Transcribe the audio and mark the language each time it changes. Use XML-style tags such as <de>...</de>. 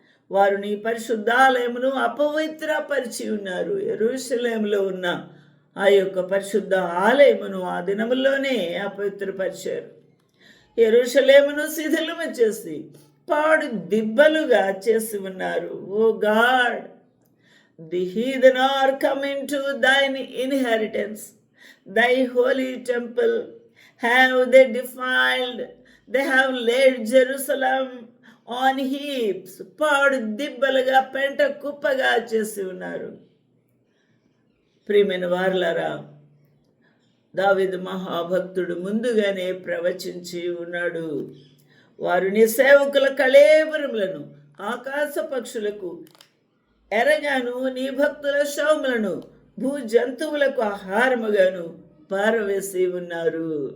<te>వారు నీ పరిశుద్ధాలయమును అపవిత్రపరిచి ఉన్నారు. యెరూషలేములో ఉన్న ఆ యొక్క పరిశుద్ధ ఆలయమును ఆ దినముల్లోనే అపవిత్రపరిచారు. యెరూషలేమును శిథిలము చేసి పాడు దిబ్బలుగా చేసి ఉన్నారు.</te> <en>O God, the heathen are coming to thine inheritance, thy holy temple have they defiled, they have laid Jerusalem on heaps.</en> <te>పాడు దిబ్బలుగా, పెంట కుప్పగా చేసి ఉన్నారు. ప్రియమైన వారలారా, దావీదు మహాభక్తుడు ముందుగానే ప్రవచించి ఉన్నాడు. వారు నీ సేవకుల కళేబరములను ఆకాశ పక్షులకు ఎరగాను, నీ భక్తుల శవములను భూ జంతువులకు ఆహారముగాను పారవేసి ఉన్నారు.</te>